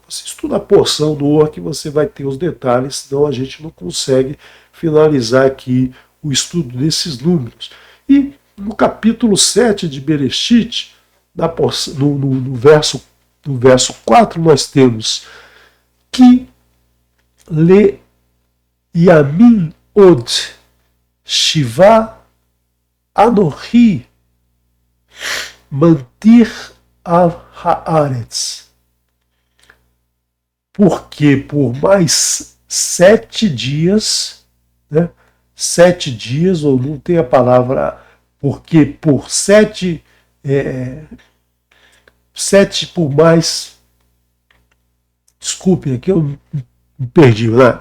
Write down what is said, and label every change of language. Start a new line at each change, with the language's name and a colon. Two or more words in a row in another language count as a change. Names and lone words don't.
Portuguese: Você estuda a porção Noa que você vai ter os detalhes, senão a gente não consegue finalizar aqui o estudo desses números. E no capítulo 7 de Bereshit, no verso 4, nós temos que
Hebrew: לימים עוד שבעה אנכי ממטיר על הארץ,
Portuguese: porque por mais 7 dias, né, 7 dias, ou não tem a palavra, porque por 7 por mais, desculpe, aqui eu me perdi, né?